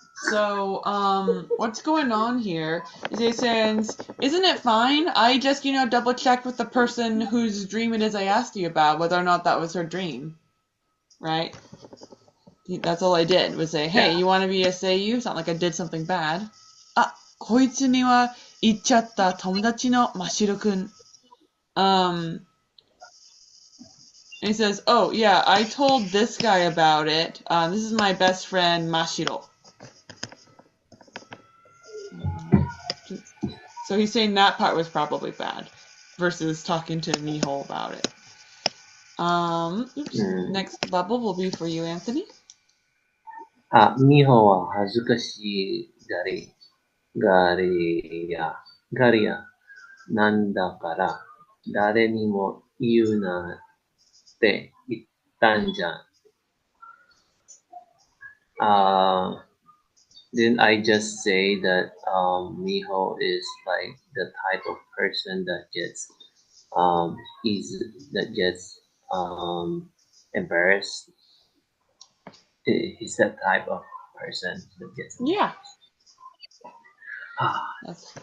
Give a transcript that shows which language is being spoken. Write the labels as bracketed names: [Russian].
[English] So, what's going on here is it says, isn't it fine? I just, double checked with the person whose dream it is I asked you about, whether or not that was her dream. Right? That's all I did, was say, hey, you want to be a seiyu? It's not like I did something bad. [Japanese] あ、こいつには言っちゃった友達の真城くん。 [English] And he says, oh, yeah, I told this guy about it. This is my best friend, Mashiro. So he's saying that part was probably bad versus talking to Miho about it. Next bubble will be for you, Anthony. [Japanese] ミホは恥ずかしがりやなんだから誰にも言うなって言ったんじゃん。 [English] Didn't I just say that Miho is like the type of person that gets embarrassed? He's that type of person that gets embarrassed.